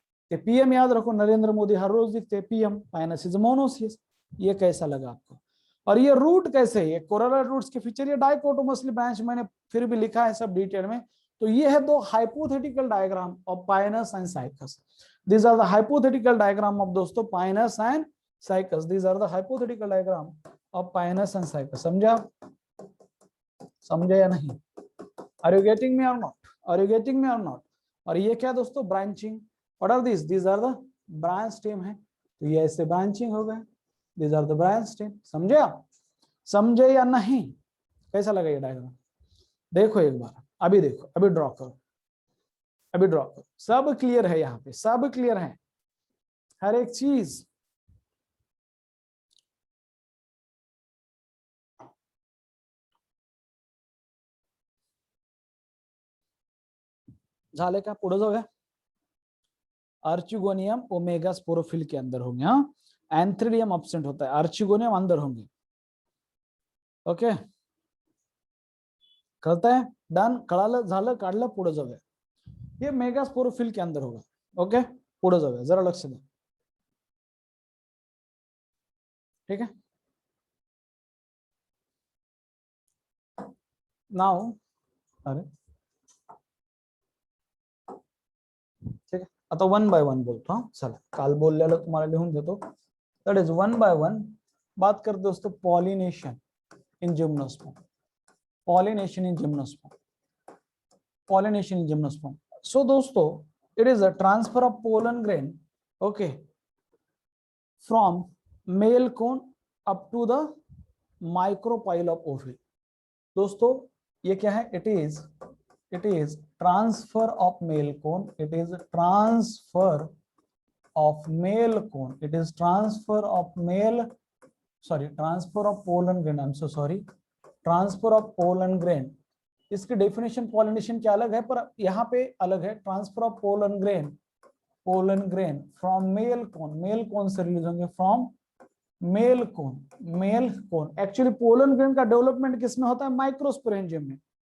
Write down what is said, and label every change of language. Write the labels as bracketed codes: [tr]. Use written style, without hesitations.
[hi] ते पीएम याद रखो, नरेंद्र मोदी हर रोज लिखते पीएम, पाइनस इज मोनोसियस। ये कैसा लगा आपको? और ये रूट कैसे है, ये कोरोलर रूट्स के फीचर, ये डाइकोटोमसली ब्रांच मैंने फिर भी लिखा है सब डिटेल में। तो ये है दो hypothetical diagram of Pinus and cycas. [en] These are the hypothetical diagram of दोस्तों Pinus and Cycas, these are the hypothetical diagram [hi] of Pinus and cycas. समझा? समझे या नहीं? [en] Are you getting me or not? Are you getting me or not? [hi] और ये क्या दोस्तों? [en] Branching. What are this? These are the branch stem [hi] है, तो ये ऐसे ब्रांचिंग हो गए। [en] These are the branch stem. [hi] समझे आप? समझे या नहीं? कैसा लगा ये डायग्राम? देखो एक बार, अभी देखो, अभी ड्रॉ करो, अभी ड्रॉ करो। सब क्लियर है यहाँ पे? सब क्लियर है हर एक चीज? [mr] झाले का? पुढे जाऊया। [hi] आर्चिगोनियम ओमेगा स्पोरोफिल के अंदर होंगे। हाँ, एंथ्रिडियम अब्सेंट होता है, आर्चिगोनियम अंदर होंगे। [mr] ओके, कळतंय? है डन? कळालं? झालं? काढलं? पुढे जाऊया। [hi] ये मेगा स्पोरोफिल के अंदर होगा। [mr] ओके, पुढे जाऊया, जरा लक्ष द्या। [hi] ठीक है, [mr] नाउ अरे ठीक आहे, आता वन बाय वन बोलतो। हाँ चला, काल बोललेलं तुम्हाला लिहून देतो। [hi] That is one by one बात करते दोस्तों pollination in gymnosperm. [en] Pollination in gymnosperm, pollination in gymnosperm. So दोस्तों, it is a transfer of pollen grain, okay, from male cone up to the micropyle of ovary. [hi] दोस्तों ये क्या है? [en] it is transfer of male cone, it is transfer of male cone, it is transfer of male, sorry, transfer of pollen grain, I'm so sorry, transfer of pollen grain। [hi] इसकी definition pollination क्या अलग है, पर यहाँ पे अलग है। [en] transfer of pollen grain from male cone, [hi] male cone से रिलीज होंगे, [en] From male cone. [hi] Actually pollen grain का डेवलपमेंट किसमें होता है? माइक्रोस्पोरेंजियम में।